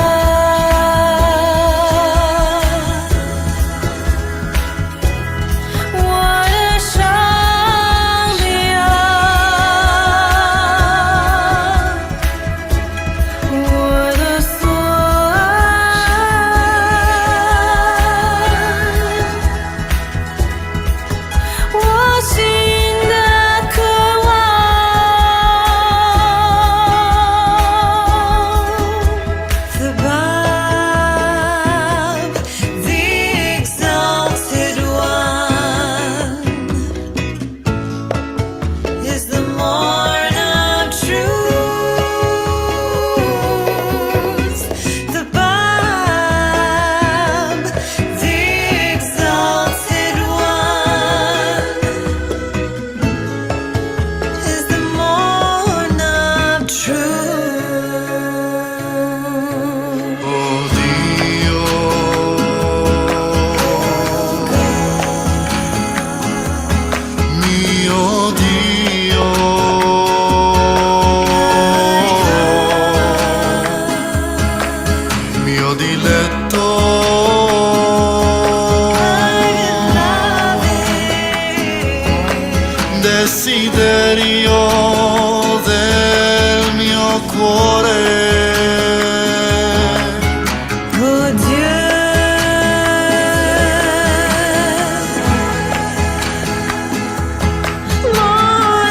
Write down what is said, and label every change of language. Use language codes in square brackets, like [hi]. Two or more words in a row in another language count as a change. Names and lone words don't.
[sw] wanashangilia, washinda kwa [en] the Bob, the exalted one, is the morn of truth. The Bob, the exalted one, is the morn of truth. [it] Oh Dio, mio Dio, mio diletto, desiderio del mio cuore. [fr] Oh Dieu, mon